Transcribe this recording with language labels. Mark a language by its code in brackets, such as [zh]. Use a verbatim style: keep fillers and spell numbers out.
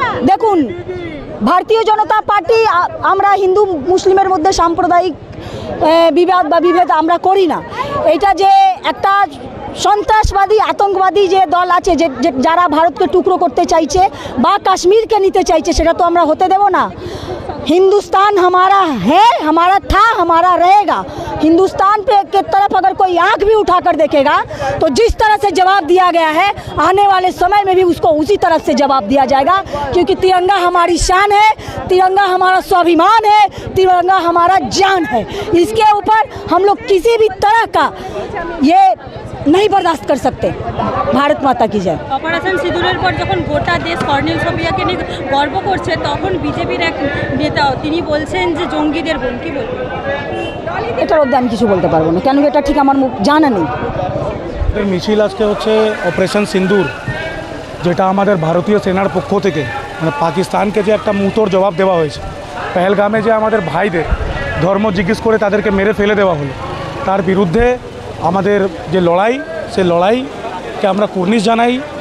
[bn] দেখুন, ভারতীয় জনতা পার্টি আমরা হিন্দু মুসলিমের মধ্যে সাম্প্রদায়িক বিবাদ বা বিভেদ আমরা করি না। এটা যে একটা সন্ত্রাসবাদী আতঙ্কবাদী যে দল আছে, যে যারা ভারতকে টুকরো করতে চাইছে বা কাশ্মীরকে নিতে চাইছে, সেটা তো আমরা হতে দেব না। [hi] हिंदुस्तान हमारा है, हमारा था, हमारा रहेगा। हिंदुस्तान पे के तरफ अगर कोई आंख भी उठाकर देखेगा तो जिस तरह से जवाब दिया गया है, आने वाले समय में भी उसको उसी तरह से जवाब दिया जाएगा, क्योंकि तिरंगा हमारी शान है, तिरंगा हमारा स्वाभिमान है, तिरंगा हमारा जान है। इसके ऊपर हम लोग किसी भी तरह का ये नहीं बर्दाश्त कर सकते। भारत माता की जय। [bn] অপারেশন সিঁদুরের পর যখন গোটা দেশ কর্নেল সোফিয়াকে নিয়ে গর্ব করছে, তখন বিজেপির এক নেতা তিনি বলছেন যে জঙ্গিদের বোন। কি বলবেন? এটার অবধি আমি কিছু বলতে পারবো না, কেন এটা ঠিক আমার মুখ জানা নেই। মিছিল আজকে হচ্ছে অপারেশন সিন্দুর, যেটা আমাদের ভারতীয় সেনার পক্ষ থেকে মানে পাকিস্তানকে যে একটা মুহূর্তর জবাব দেওয়া হয়েছে, পেহেলগামে যে আমাদের ভাইদের ধর্ম জিজ্ঞেস করে তাদেরকে মেরে ফেলে দেওয়া হলো, তার বিরুদ্ধে আমাদের যে লড়াই, সে লড়াইকে আমরা কুর্নিশ জানাই।